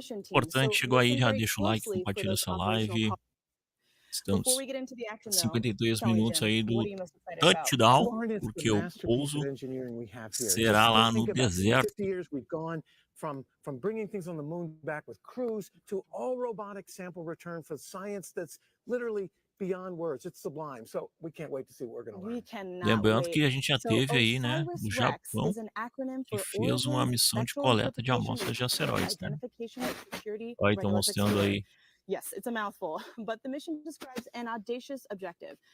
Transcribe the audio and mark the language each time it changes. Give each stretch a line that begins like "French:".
Portuguese: Importante, chegou aí, já deixa o like, compartilha essa live. Estamos 52 minutos aí do touchdown, porque o pouso será lá no deserto.
English: From bringing things on the moon back with crews to all robotic sample return for science that's literally beyond words. It's sublime. So we can't wait to see what we're going to learn.
Portuguese: Lembrando que a gente já teve aí, né, o Japão, que fez uma missão de coleta de amostras de asteroides, né? Olha, estão mostrando aí.
English: Yes, it's a mouthful, but the mission describes an audacious objective.